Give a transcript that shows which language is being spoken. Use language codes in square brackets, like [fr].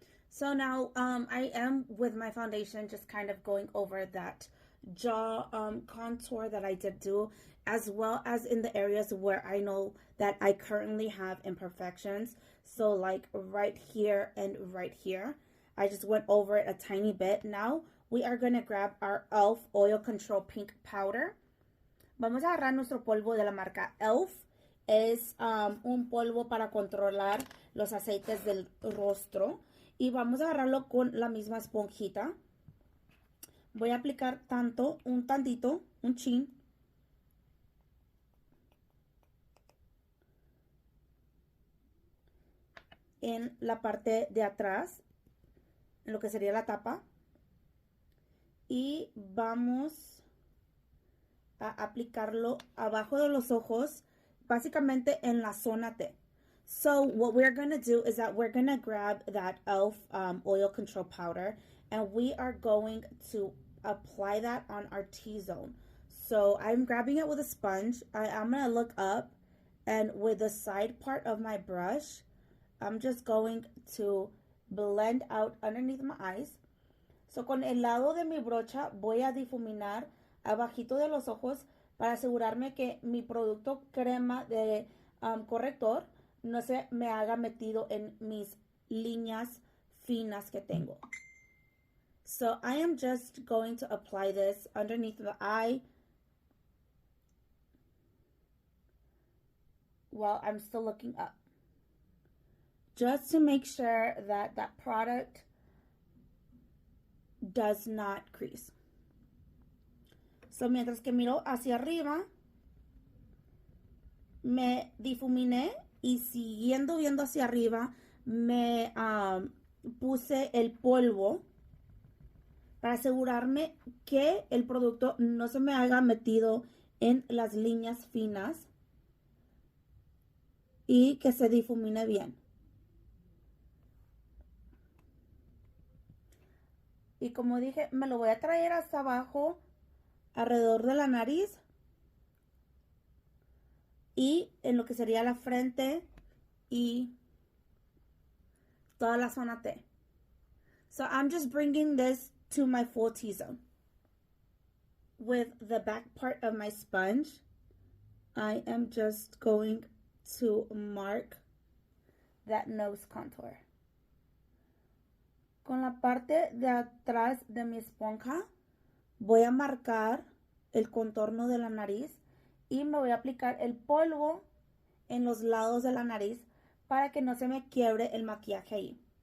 [en] So now I am with my foundation just kind of going over that jaw contour that I did do, as well as in the areas where I know that I currently have imperfections. So like right here and right here. I just went over it a tiny bit. Now we are going to grab our e.l.f. Oil Control Pink Powder. [es] Vamos a agarrar nuestro polvo de la marca e.l.f. Es un polvo para controlar los aceites del rostro. Y vamos a agarrarlo con la misma esponjita. Voy a aplicar un tantito, un chin. En la parte de atrás, en lo que sería la tapa. Y vamos a aplicarlo abajo de los ojos, básicamente en la zona T. [en] So what we're going to do is that we're going to grab that e.l.f. Oil Control Powder and we are going to apply that on our T-zone. So I'm grabbing it with a sponge. I'm going to look up and with the side part of my brush, I'm just going to blend out underneath my eyes. [es] So con el lado de mi brocha voy a difuminar abajito de los ojos para asegurarme que mi producto crema de corrector no se me haga metido en mis líneas finas que tengo. [en] So I am just going to apply this underneath the eye while I'm still looking up. Just to make sure that that product does not crease. [es] So mientras que miro hacia arriba, me difuminé y siguiendo viendo hacia arriba, me puse el polvo para asegurarme que el producto no se me haya metido en las líneas finas y que se difumine bien. Y como dije, me lo voy a traer hasta abajo, alrededor de la nariz y en lo que sería la frente y toda la zona T. [en] So I'm just bringing this to my full T-zone. With the back part of my sponge, I am just going to mark that nose contour. [es] Con la parte de atrás de mi esponja, voy a marcar el contorno de la nariz y me voy a aplicar el polvo en los lados de la nariz para que no se me quiebre el maquillaje ahí.